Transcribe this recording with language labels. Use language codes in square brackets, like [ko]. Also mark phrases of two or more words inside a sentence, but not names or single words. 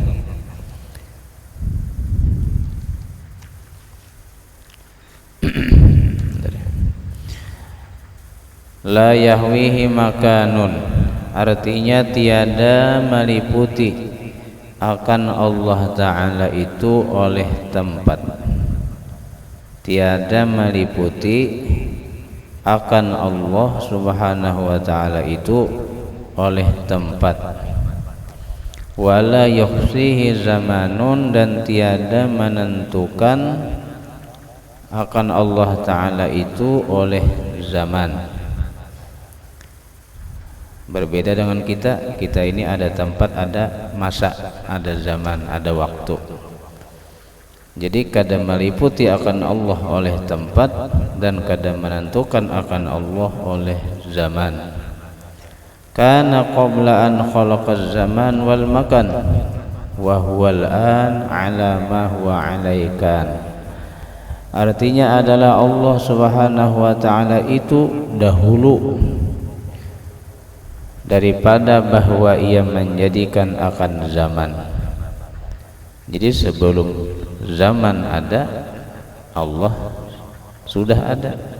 [ar] لا يحويه مكان, [ms] artinya tiada meliputi akan Allah Ta'ala itu oleh tempat. Tiada meliputi akan Allah [ar] سبحانه وتعالى [ms] itu oleh tempat. [ar] ولا يحصيه زمان, [ms] dan tiada menentukan akan Allah Ta'ala itu oleh zaman. Berbeda dengan kita ini ada tempat, ada masa, ada zaman, ada waktu. Jadi kadang meliputi akan Allah oleh tempat dan kadang menentukan akan Allah oleh zaman. [ar] كان قبل أن خلق الزمان والمكان وهو الآن على ما هو عليه كان. [ms] Artinya adalah Allah [ar] سبحانه وتعالى [ms] itu dahulu daripada bahwa ia menjadikan akan zaman. Jadi sebelum zaman ada, Allah sudah ada.